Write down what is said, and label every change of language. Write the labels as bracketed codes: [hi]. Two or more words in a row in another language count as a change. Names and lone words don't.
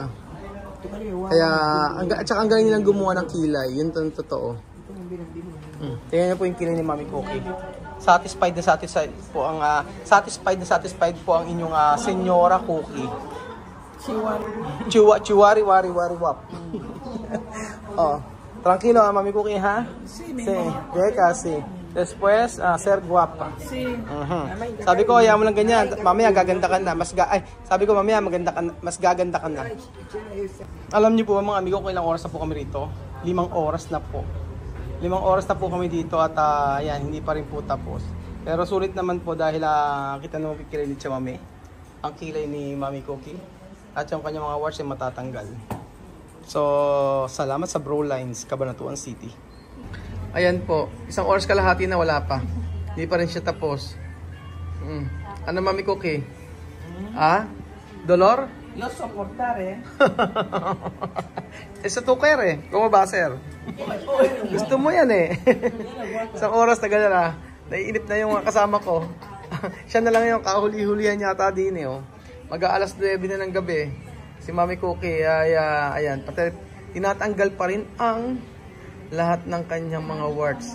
[tl] Kaya, at saka ang galing nilang gumawa ng kilay. Yun ang totoo. Tingnan niyo po yung kilay ni Mami Cookie. Satisfied na satisfied po ang inyong Senyora Cookie. Chiwari wari wap. [es] Tranquilo, Mami Cookie, ha? Sí, sí. Después, ser guapa. Sí. [tl] Sabi ko, ayaw mo lang ganyan. Mamaya gaganda ka na. Sabi ko, mamaya mas gaganda ka na. Alam niyo po mga amigo, kung ilang oras na po kami rito? 5 oras na po. 5 oras na po kami dito at yan, hindi pa rin po tapos. Pero sulit naman po dahil kita naman kilay ni Mami. Ang kilay ni Mami Cookie. At yung kanyang mga warts ay matatanggal. So, salamat sa Brow Lines, Cabanatuan City. Ayan po, 1 oras kalahati na wala pa. Hindi pa rin siya tapos. Ano Mami Cookie? [es] Dolor? Yo soportar, Sa tuker Como baser. [tl] Gusto mo yan 1 oras na gano'n naiinip na yung kasama ko. Siya na lang yung kahuli-hulihan yata din Mag-aalas 9 na ng gabi. Si Mami Cookie ayan, pati tinatanggal pa rin ang lahat ng kanyang mga warts.